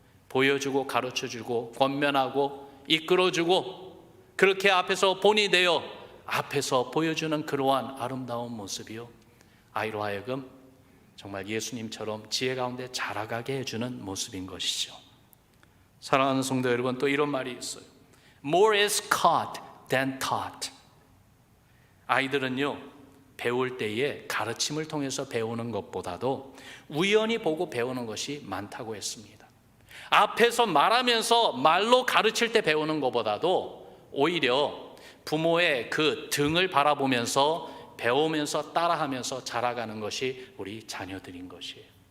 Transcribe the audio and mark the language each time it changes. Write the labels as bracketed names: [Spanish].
[Korean] 보여주고 가르쳐주고 권면하고 이끌어주고, 그렇게 앞에서 본이 되어 앞에서 보여주는 그러한 아름다운 모습이요, 아이로 하여금 정말 예수님처럼 지혜 가운데 자라가게 해주는 모습인 것이죠. 사랑하는 성도 여러분, 또 이런 말이 있어요. [English] More is caught than taught. [Korean] 아이들은요, 배울 때에 가르침을 통해서 배우는 것보다도 우연히 보고 배우는 것이 많다고 했습니다. 앞에서 말하면서 말로 가르칠 때 배우는 것보다도 오히려 부모의 그 등을 바라보면서 배우면서 따라하면서 자라가는 것이 우리 자녀들인 것이에요.